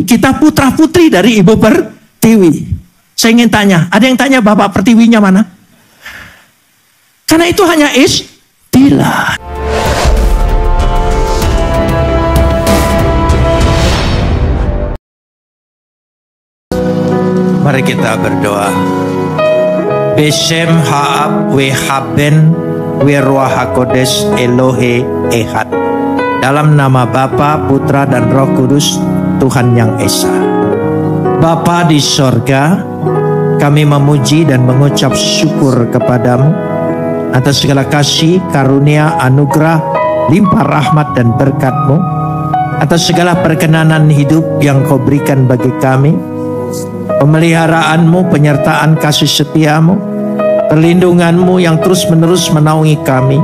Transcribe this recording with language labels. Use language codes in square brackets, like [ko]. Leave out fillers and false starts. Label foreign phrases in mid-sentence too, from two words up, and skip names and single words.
[id] Kita putra putri dari Ibu Pertiwi. Saya ingin tanya, ada yang tanya Bapak Pertiwinya mana? Karena itu hanya istilah. Mari kita berdoa. [he] בשם האב והבן ורוח הקודש אלוהי אחד. [id] Dalam nama Bapa, Putra, dan Roh Kudus, Tuhan yang Esa. Bapa di sorga, kami memuji dan mengucap syukur kepadamu atas segala kasih, karunia, anugerah, limpah rahmat dan berkat-Mu, atas segala perkenanan hidup yang Kau berikan bagi kami, pemeliharaan-Mu, penyertaan kasih setia-Mu, perlindungan-Mu yang terus-menerus menaungi kami.